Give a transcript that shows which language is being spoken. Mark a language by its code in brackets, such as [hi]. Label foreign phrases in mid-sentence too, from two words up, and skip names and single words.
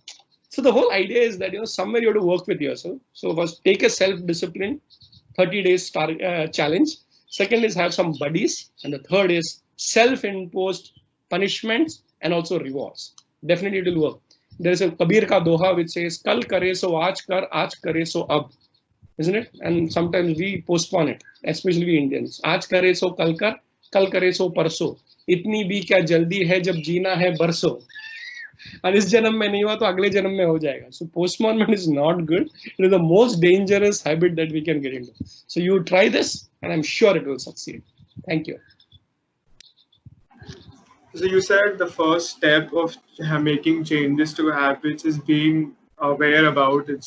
[en] So the whole idea is that, you know, somewhere you have to work with yourself. So first take a self-discipline, 30 days challenge. Second is have some buddies. And the third is self-imposed punishments and also rewards. Definitely it will work. There is a Kabir [hi] का दोहा [en] which says, [hi] कल करे सो आज करे सो अब. [en] Isn't it? And sometimes we postpone it, especially we Indians. [hi] आज करे सो कल करे सो परसों. इतनी भी क्या जल्दी है जब जीना है बरसों. And इस जन्म में नहीं हुआ तो अगले जन्म में हो जाएगा. [en] So postponement is not good. It is the most dangerous habit that we can get into. So you try this, and I'm sure it will succeed. Thank you. So you said the first step of making changes to habits is being aware about it.